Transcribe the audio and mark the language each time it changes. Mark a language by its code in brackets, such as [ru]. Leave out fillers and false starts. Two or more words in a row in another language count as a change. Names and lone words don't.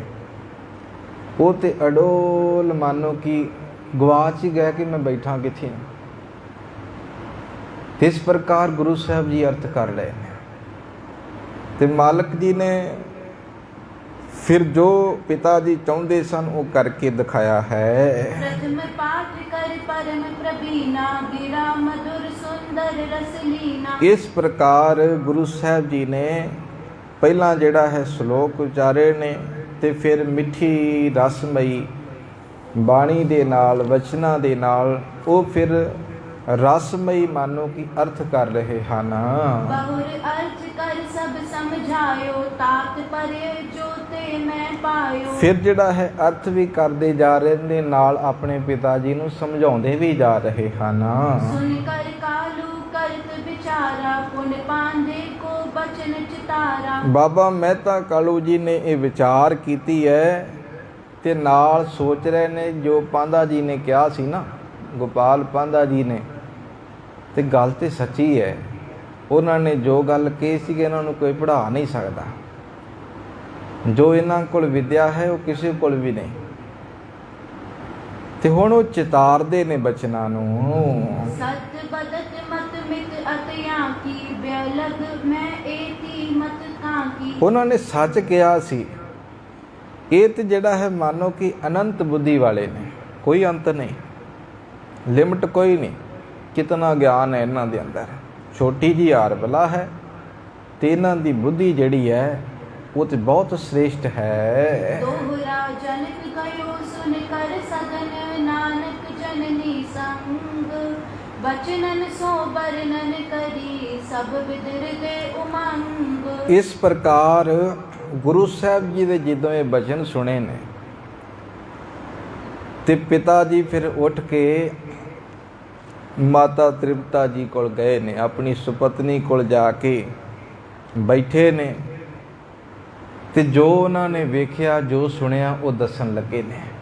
[pa] ਉਹ ਤੇ ਅਡੋਲ ਮਾਨੋ ਕਿ ਗਵਾਚ ਹੀ ਗਿਆ ਕਿ ਮੈਂ ਬੈਠਾ ਕਿੱਥੇ। ਇਸ ਪ੍ਰਕਾਰ ਗੁਰੂ ਸਾਹਿਬ ਜੀ ਅਰਥ ਕਰ ਰਹੇ ਨੇ, ਤੇ ਮਾਲਕ ਜੀ ਨੇ ਫਿਰ ਜੋ ਪਿਤਾ ਜੀ ਚਾਹੁੰਦੇ ਸਨ ਉਹ ਕਰਕੇ ਦਿਖਾਇਆ ਹੈ। [bra] प्रथम पाठ कर परम प्रवीणा गिरा मधुर सुंदर रसलीना। [pa] ਇਸ ਪ੍ਰਕਾਰ ਗੁਰੂ ਸਾਹਿਬ ਜੀ ਨੇ ਪਹਿਲਾਂ ਜਿਹੜਾ ਹੈ ਸ਼ਲੋਕ ਉਚਾਰੇ ਨੇ, ਤੇ ਫਿਰ ਮਿੱਠੀ ਰਸਮਈ ਬਾਣੀ ਦੇ ਨਾਲ ਵਚਨਾਂ ਦੇ ਨਾਲ ਉਹ ਫਿਰ ਰਸਮਈ ਮਾਨੋ ਕਿ ਅਰਥ ਕਰ ਰਹੇ ਹਨ। [bra] बहुर अर्थ कर सब समझायो तात परे जो ते मैं पायो। [pa] ਫਿਰ ਜਿਹੜਾ ਹੈ ਅਰਥ ਵੀ ਕਰਦੇ ਜਾ ਰਹੇ ਨੇ, ਨਾਲ ਆਪਣੇ ਪਿਤਾ ਜੀ ਨੂੰ ਸਮਝਾਉਂਦੇ ਵੀ ਜਾ ਰਹੇ ਹਨ। [bra] सुन कर कालू करत विचारा पुन पांधे को बचन चितारा। [pa] ਬਾਬਾ ਮਹਿਤਾ ਕਾਲੂ ਜੀ ਨੇ ਇਹ ਵਿਚਾਰ ਕੀਤੀ ਹੈ, ਤੇ ਨਾਲ ਸੋਚ ਰਹੇ ਨੇ ਜੋ ਪਾਂਧਾ ਜੀ ਨੇ ਕਿਹਾ ਸੀ ਨਾ, ਗੋਪਾਲ ਪਾਂਧਾ ਜੀ ਨੇ, ਤੇ ਗੱਲ ਤੇ ਸੱਚੀ ਹੈ। ਉਹਨਾਂ ਨੇ ਜੋ ਗੱਲ ਕਹੀ ਸੀ ਕਿ ਇਹਨਾਂ ਨੂੰ ਕੋਈ ਪੜ੍ਹਾ ਨਹੀਂ ਸਕਦਾ। ਜੋ ਇਹਨਾਂ ਕੋਲ ਵਿਦਿਆ ਹੈ ਉਹ ਕਿਸੇ ਕੋਲ ਵੀ ਨਹੀਂ। ਤੇ ਹੁਣ ਉਹ ਚਿਤਾਰਦੇ ਨੇ ਬਚਨਾਂ ਨੂੰ। [bra] सत बदत मत मित अतया की बेलग मैं एती मत काकी। [pa] ਉਹਨਾਂ ਨੇ ਸੱਚ ਕਿਹਾ ਸੀ। ਇਹ ਤੇ ਜਿਹੜਾ ਹੈ ਮਾਨੋ ਕਿ ਅਨੰਤ ਬੁੱਧੀ ਵਾਲੇ ਨੇ, ਕੋਈ ਅੰਤ ਨਹੀਂ, ਲਿਮਟ ਕੋਈ ਨਹੀਂ। ਕਿਤਨਾ ਗਿਆਨ ਹੈ ਇਹਨਾਂ ਦੇ ਅੰਦਰ, ਛੋਟੀ ਜੀ ਆਰਬਲਾ ਹੈ, ਤੇ ਇਹਨਾਂ ਦੀ ਬੁੱਧੀ ਜਿਹੜੀ ਹੈ ਉਹ ਤੇ ਬਹੁਤ ਸ੍ਰੇਸ਼ਟ ਹੈ। [bra] दोहरा जनक गयो सुन कर सदन नानक जननी संग बचनन सो बरनन करी सब विदर दे उमंग। [pa] ਇਸ ਪ੍ਰਕਾਰ ਗੁਰੂ ਸਾਹਿਬ ਜੀ ਦੇ ਜਦੋਂ ਇਹ ਬਚਨ ਸੁਣੇ ਨੇ, ਤੇ ਪਿਤਾ ਜੀ ਫਿਰ ਉੱਠ ਕੇ ਮਾਤਾ ਤ੍ਰਿਪਤਾ ਜੀ ਕੋਲ ਗਏ ਨੇ, ਆਪਣੀ ਸੁਪਤਨੀ ਕੋਲ ਜਾ ਕੇ ਬੈਠੇ ਨੇ ਤੇ ਜੋ ਉਹਨਾਂ ਨੇ ਵੇਖਿਆ, ਜੋ ਸੁਣਿਆ, ਉਹ ਦੱਸਣ ਲੱਗੇ ਨੇ।